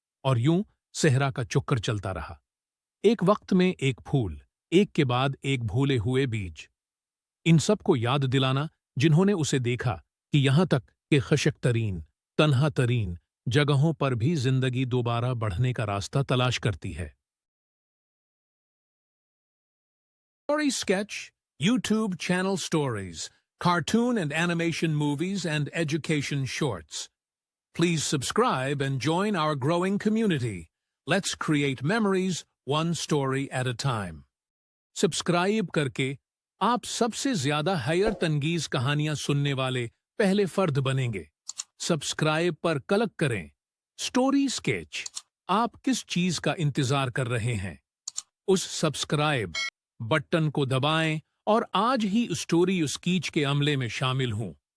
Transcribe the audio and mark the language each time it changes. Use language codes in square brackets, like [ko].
[hi] और यूं सहरा का चक्कर चलता रहा। एक वक्त में एक फूल, एक के बाद एक भूले हुए बीज। इन सब को याद दिलाना जिन्होंने उसे देखा कि यहां तक कि खशक तरीन, तन्हा तरीन जगहों पर भी जिंदगी दोबारा बढ़ने का रास्ता तलाश करती है। [en] Story Sketch, YouTube channel stories, cartoon and animation movies, and education shorts. Please subscribe and join our growing community. Let's create memories one story at a time. [hi] Subscribe करके आप सबसे ज्यादा हैर तंगीज कहानियां सुनने वाले पहले फर्द बनेंगे। सब्सक्राइब पर क्लिक करें। स्टोरी स्केच, आप किस चीज का इंतजार कर रहे हैं? उस सब्सक्राइब बटन को दबाएं और आज ही स्टोरी स्कीच के अमले में शामिल हों।